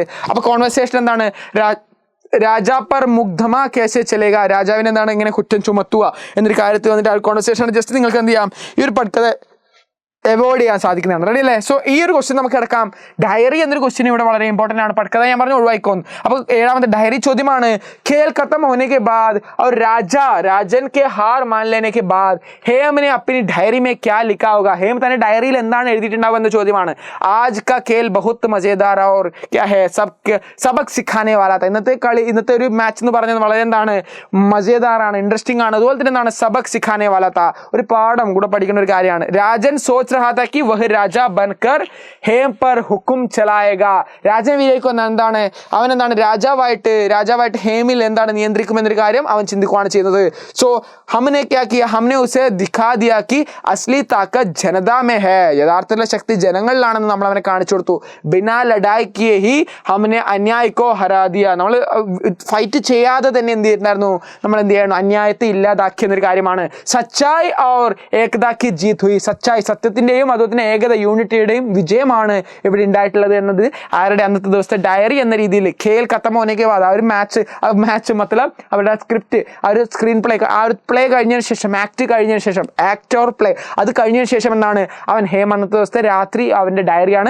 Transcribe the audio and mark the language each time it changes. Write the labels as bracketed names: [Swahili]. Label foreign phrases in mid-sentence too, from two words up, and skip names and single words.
[Malayalam] അപ്പോൾ കോൺവെർസേഷൻ എന്താണ്, [Hindi] राजा पर मुकदमा कैसे चलेगा, [Malayalam] രാജാവിനെ എന്താണ് ഇങ്ങനെ കുറ്റം ചുമത്തുക എന്നൊരു കാര്യത്തിൽ വന്നിട്ട് ആ [English] conversation just [Malayalam] നിങ്ങൾക്ക് എന്ത് ചെയ്യാം, ഈ ഒരു പട്കഥ അവോയ്ഡ് ചെയ്യാൻ സാധിക്കുന്നതാണ്. റെഡി അല്ലേ? സോ ഈ ഒരു ക്വസ്റ്റ്യൻ നമുക്ക് എടുക്കാം. ഡയറി എന്നൊരു ക്വസ്റ്റ്യൻ ഇവിടെ വളരെ ഇമ്പോർട്ടൻ്റ് ആണ്. പഠിക്കഥ ഞാൻ പറഞ്ഞു ഒഴിവായിക്കോന്ന്. അപ്പോൾ 7ാമത്തെ ഡയറി ചോദ്യമാണ്. [Hindi] खेल खत्म होने के बाद और राजन के हार मान लेने के बाद हेम ने अपनी डायरी में क्या लिखा होगा? [Malayalam] हेम തന്നെ ഡയറിയിൽ എന്താണ് എഴുതിയിട്ടുണ്ടാവുക എന്ന ചോദ്യമാണ്. [Hindi] आज का खेल बहुत मजेदार और क्या है सबक सिखाने वाला था. [Malayalam] ഇന്നത്തെ ഒരു മാച്ച് എന്ന് പറഞ്ഞത് വളരെ എന്താണ്, മജേദാറാണ്, ഇൻട്രസ്റ്റിംഗ് ആണ്, അതുപോലെ തന്നെ എന്താണ്, [Hindi] सबक सिखाने वाला था, [Malayalam] ഒരു പാഠം കൂടെ പഠിക്കുന്ന ഒരു കാര്യമാണ്. [Hindi] രാജൻ സോച്ച് रहा था कि वह राजा बनकर हेम पर हुक्म चलाएगा. [Malayalam] രാജൻ വിചാരിക്കുന്ന എന്താണ്, അവൻ എന്താണ് രാജാവായിട്ട് ഹേമിൽ എന്താണ് നിയന്ത്രിക്കുമെന്നൊരു കാര്യം അവൻ ചിന്തിക്കുകയാണ് ചെയ്യുന്നത്. [Hindi] സോ हमने क्या किया, हमने उसे दिखा दिया कि असली ताकत जनता में है. [Malayalam] യഥാർത്ഥത്തിലുള്ള ശക്തി ജനങ്ങളിലാണെന്ന് നമ്മൾ അവനെ കാണിച്ചു കൊടുത്തു. [Hindi] बिना लड़ाई किए ही हमने अन्याय को हरा दिया. [Malayalam] നമ്മൾ ഫൈറ്റ് ചെയ്യാതെ തന്നെ എന്ത് ചെയ്തിട്ടുണ്ടായിരുന്നു, നമ്മൾ എന്ത് ചെയ്യണം, അന്യായത്തെ ഇല്ലാതാക്കിയ എന്നൊരു കാര്യമാണ്. [Hindi] സച്ചായ് और एकता की जीत हुई. [Malayalam] സച്ചായ്, സത്യത്തിന്റെയും അതുപോലെ തന്നെ ഏകത, യൂണിറ്റിയുടെയും വിജയമാണ് ഇവിടെ ഉണ്ടായിട്ടുള്ളത് എന്നത് ആരുടെ അന്നത്തെ ദിവസത്തെ ഡയറി എന്ന രീതിയിൽ [Hindi] खेल खत्म होने के बाद [Malayalam] ആ ഒരു മാച്ച് മത്തലബ് അവരുടെ സ്ക്രിപ്റ്റ്, ആ ഒരു [English] screen play, [Malayalam] ആ ഒരു പ്ലേ കഴിഞ്ഞതിന് ശേഷം, ആക്ട് കഴിഞ്ഞതിന് ശേഷം, [English] act or play [Malayalam] അത് കഴിഞ്ഞതിന് ശേഷം എന്താണ്, അവൻ ഹേം അന്നത്തെ ദിവസത്തെ രാത്രി അവൻ്റെ ഡയറിയാണ്.